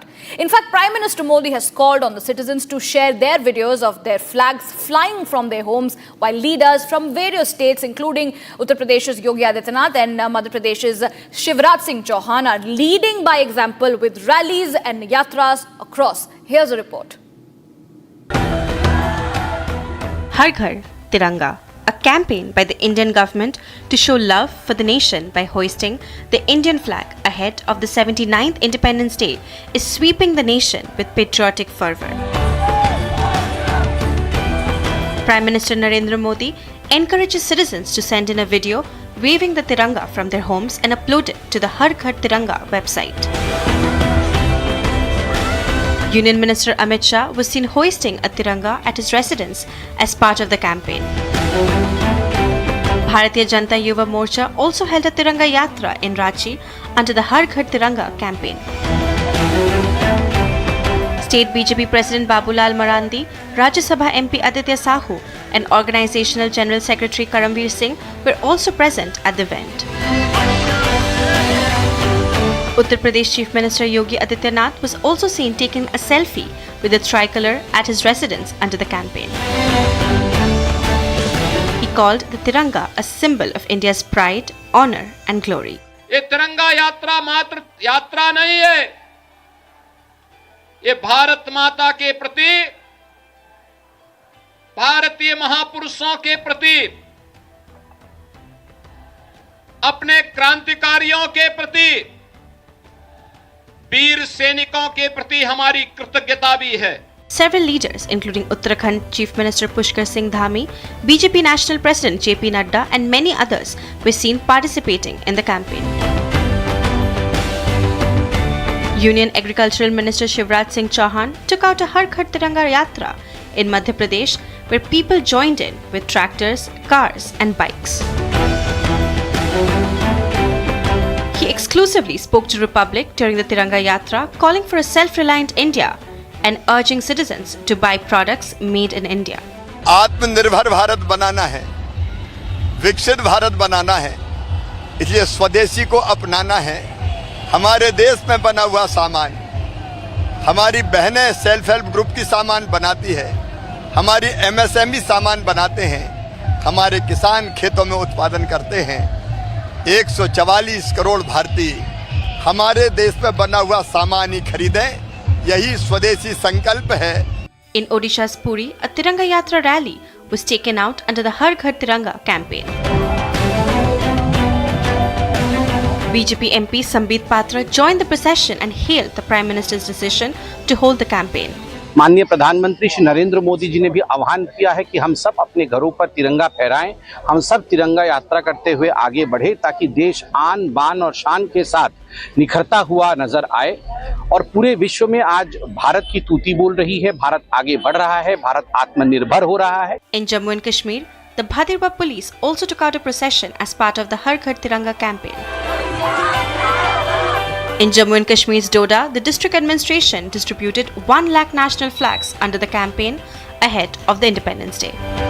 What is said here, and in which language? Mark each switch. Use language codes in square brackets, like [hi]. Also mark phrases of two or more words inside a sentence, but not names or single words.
[en] In fact, Prime Minister Modi has called on the citizens to share their videos of their flags flying from their homes, while leaders from various states, including Uttar Pradesh's Yogi Adityanath and Madhya Pradesh's Shivraj Singh Chauhan, are leading by example with rallies and yatras across. Here's a report. Har Ghar Tiranga, a campaign by the Indian government to show love for the nation by hoisting the Indian flag ahead of the 79th Independence Day, is sweeping the nation with patriotic fervour. Prime Minister Narendra Modi encourages citizens to send in a video waving the Tiranga from their homes and upload it to the Har Ghar Tiranga website. Union Minister Amit Shah was seen hoisting a Tiranga at his residence as part of the campaign. Bharatiya Janata Yuva Morcha also held a Tiranga Yatra in Ranchi under the Har Ghar Tiranga campaign. State BJP President Babulal Marandi, Rajya Sabha MP Aditya Sahu and Organizational General Secretary Karamveer Singh were also present at the event. Uttar Pradesh Chief Minister Yogi Adityanath was also seen taking a selfie with the tricolor at his residence under the campaign. He called the Tiranga a symbol of India's pride, honor and glory. [hi] ये तिरंगा यात्रा मात्र यात्रा नहीं है, ये भारत माता के प्रति, भारतीय महापुरुषों के प्रति, अपने क्रांतिकारियों के प्रति, वीर सैनिकों के प्रति हमारी कृतज्ञता भी है. [en] Several leaders, including Uttarakhand Chief Minister Pushkar Singh Dhami, BJP National President JP Nadda and many others were seen participating in the campaign. Union Agricultural Minister Shivraj Singh Chauhan took out a Har Ghar Tiranga Yatra in Madhya Pradesh where people joined in with tractors, cars and bikes. He exclusively spoke to Republic during the Tiranga Yatra, calling for a self-reliant India and urging citizens to buy products made in India. [hi] आत्मनिर्भर भारत बनाना है, विकसित भारत बनाना है, इसलिए स्वदेशी को अपनाना है. हमारे देश में बना हुआ सामान हमारी बहनें [en] self help group [hi] की सामान बनाती है, हमारी एमएसएमई सामान बनाते हैं, हमारे किसान खेतों में उत्पादन करते हैं. 144 करोड़ भारतीय हमारे देश में बना हुआ सामान ही खरीदें, यही स्वदेशी संकल्प है. [en] In Odisha's Puri, a Tiranga Yatra rally was taken out under the Har Ghar Tiranga campaign. BJP MP Sambit Patra joined the procession and hailed the Prime Minister's decision to hold the campaign. [hi] माननीय प्रधानमंत्री श्री नरेंद्र मोदी जी ने भी आह्वान किया है कि हम सब अपने घरों पर तिरंगा फहराएं, हम सब तिरंगा यात्रा करते हुए आगे बढ़े ताकि देश आन बान और शान के साथ निखरता हुआ नजर आए. और पूरे विश्व में आज भारत की तूती बोल रही है, भारत आगे बढ़ रहा है, भारत आत्मनिर्भर हो रहा है. [en] In Jammu and Kashmir, the Bhadirwa police also took out a procession as part of the Har Ghar Tiranga campaign. In Jammu and Kashmir's Doda, the district administration distributed 1 lakh national flags under the campaign ahead of the Independence Day.